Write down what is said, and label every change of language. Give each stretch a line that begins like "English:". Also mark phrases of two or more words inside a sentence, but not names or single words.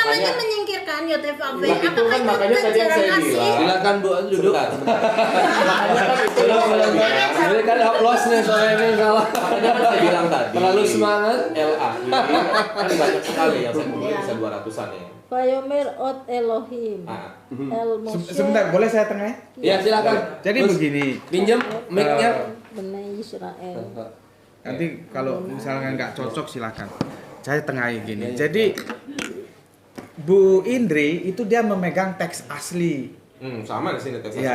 Indonesian: makanya- menyingkirkan Yotevave. Lah, itu kan makanya tadi yang saya bilang. silakan Bu duduk. Sebentar. Makanya kan itu yang saya bilang. Ini kan applause nih soalnya ini salah. Makanya kan saya bilang tadi. Terlalu semangat. LAI kan banyak sekali yang saya mungkin bisa 200-an ya.
Hebrew: ויאמר עוד אלהים. Ah. אל משה.
Indonesian: Sebentar, boleh saya tengah? Ya, silakan. Jadi Terus, begini, pinjam mic-nya.
Hebrew: בני ישראל.
Indonesian: nanti kalau misalnya nggak cocok silakan. Saya tengahin Iya, gini. Jadi Bu Indri itu dia memegang teks asli. Sama di sini teksnya.